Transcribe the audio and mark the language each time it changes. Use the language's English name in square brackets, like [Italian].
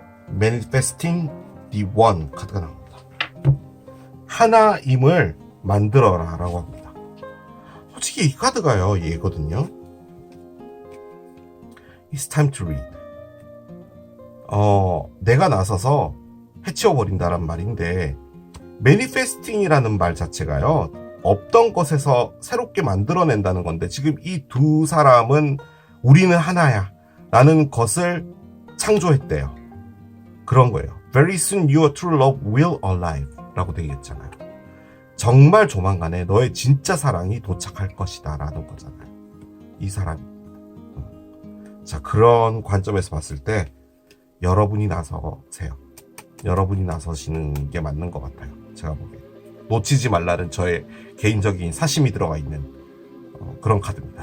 [Korean] Manifesting the One 카드가 나옵니다. 하나임을 만들어라 라고 합니다. 솔직히 이 카드가요, 얘거든요. [English] It's time to read. [Korean] 내가 나서서 해치워버린다란 말인데, 매니페스팅이라는 말 자체가요, 없던 것에서 새롭게 만들어낸다는 건데, 지금 이 두 사람은 우리는 하나야 라는 것을 창조했대요. 그런 거예요. [English] Very soon your true love will arrive [Korean] 라고 되어 있잖아요. 정말 조만간에 너의 진짜 사랑이 도착할 것이다 라는 거잖아요. 이 사람이. 자, 그런 관점에서 봤을 때 여러분이 나서세요. 여러분이 나서시는 게 맞는 것 같아요. 제가 보기에. 놓치지 말라는 저의 개인적인 사심이 들어가 있는 그런 카드입니다.